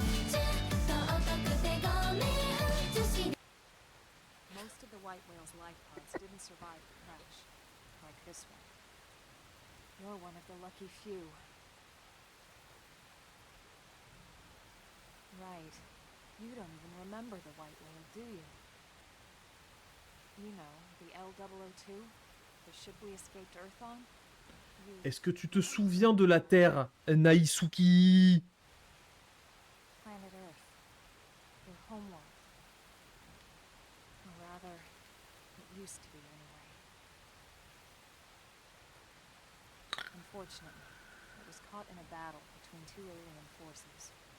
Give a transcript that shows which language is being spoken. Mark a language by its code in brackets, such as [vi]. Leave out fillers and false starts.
[en] Most of the white whale's life pods didn't survive the crash, like this one. You're one of the lucky few. Right. You don't even remember the white whale, do you? You know, the L002? The ship we escaped Earth on? [fr] Est-ce que tu te souviens de la Terre, Naisuki? [en] Planet Earth. Your homeworld. Or rather, it used to be anyway. Unfortunately, it was caught in a battle between two alien forces.